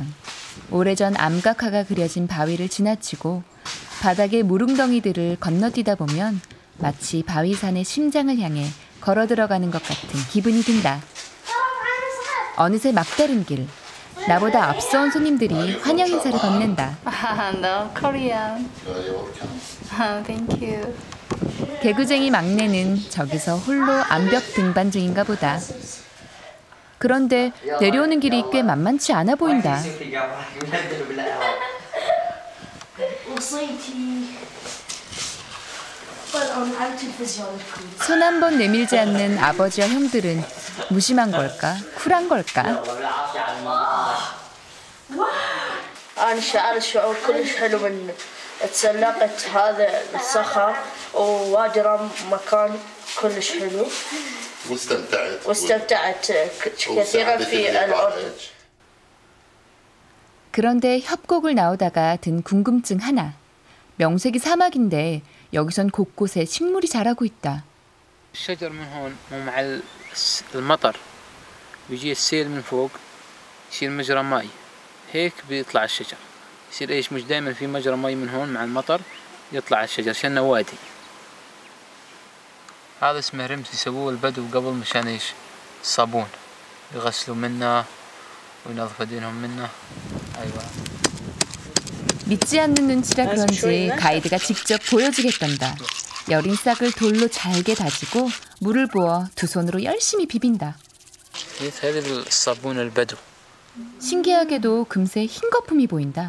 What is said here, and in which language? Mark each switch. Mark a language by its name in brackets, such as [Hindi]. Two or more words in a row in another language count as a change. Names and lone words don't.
[Korean] 오래전 암각화가 그려진 바위를 지나치고 바닥의 무릉덩이들을 건너뛰다 보면 마치 바위산의 심장을 향해 걸어 들어가는 것 같은 기분이 든다. 어느새 막다른 길. 나보다 앞서온 손님들이 환영 인사를 건넨다. [English] No, Korean. Thank you. [Korean] 개구쟁이 막내는 저기서 홀로 암벽 등반 중인가 보다. 그런데 내려오는 길이 꽤 만만치 않아 보인다. 손 한 번 내밀지 않는 아버지와 형들은 무심한 걸까? 쿨한 걸까? [Arabic] الشعور كلش حلو من تسلقت هذا الصخر ووادرم مكان كلش حلو واستمتعت كثيرا في الأرض. [Korean] 그런데 협곡을 나오다가 든 궁금증 하나. 명색이 사막인데 여기선 곳곳에 식물이 자라고 있다. [Arabic] الشجر من هون مع المطر بيجي السيل من فوق يصير مجرى ماء هيك بيطلع الشجر يصير ايش مش دائما في مجرى ماء من هون مع المطر يطلع الشجر عشان وادي. هذا اسمه رمز يسووه البدو قبل مشان ايش الصابون يغسلوا منه وينظفوا يدينهم منه. ايوه. [Korean] 믿지 않는 눈치라 그런지 가이드가 직접 보여주겠단다. 여린 싹을 돌로 잘게 다지고 물을 부어 두 손으로 열심히 비빈다. 신기하게도 금세 흰 거품이 보인다.